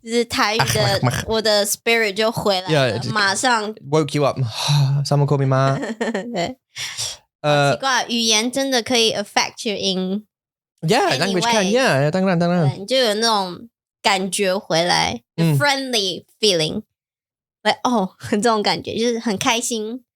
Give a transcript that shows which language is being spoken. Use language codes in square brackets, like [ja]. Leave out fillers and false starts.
[zh] 就是台语的，我的 spirit 就回来了，马上 [en] woke you up. Someone called me ma. [zh] 对，奇怪，語言真的可以 [en] affect you in language can yeah [zh] 當然，你就有那種感覺回來， [en] the friendly feeling。 [zh] 很这种感觉，就是很开心。